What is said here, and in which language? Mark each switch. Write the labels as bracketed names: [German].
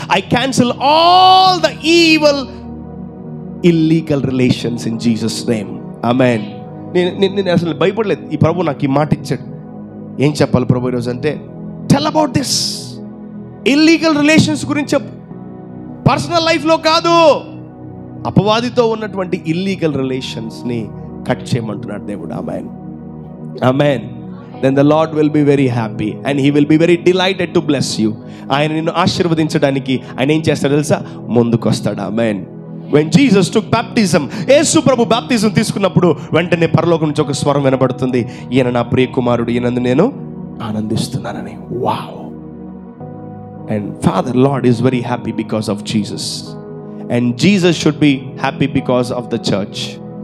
[English] I cancel all the evil illegal relations in Jesus name. [Telugu] Amen. నేను అసలు భయపడలేదు. ఈ ప్రభు నాకు ఈ మాట ఇచ్చాడు. ఏం చెప్పాలి ప్రభు ఈరోజు అంటే, [English] Tell about this. [Telugu] Illegal relations గురించి చెప్పు. పర్సనల్ లైఫ్లో కాదు, అపవాదితో ఉన్నటువంటి ఇల్లీగల్ రిలేషన్స్ని కట్ చేయమంటున్నాడు దేవుడు. ఆమేన్. ఆమేన్. [English] Then the Lord will be very happy and he will be very delighted to bless you. [Telugu] ఆయన నిన్ను ఆశీర్వదించడానికి ఆయన ఏం చేస్తాడు తెలుసా? ముందుకు వస్తాడు. ఆమేన్. [English] When Jesus took baptism, [Telugu] యేసు ప్రభు బాప్తిజం తీసుకున్నప్పుడు వెంటనే పరలోకం నుంచి ఒక స్వరం వినబడుతుంది, ఈయన నా ప్రియ కుమారుడు, ఈయనందు నేను ఆనందిస్తున్నానని. Wow. [English] And Father Lord is very happy because of Jesus. And Jesus should be happy because of the church.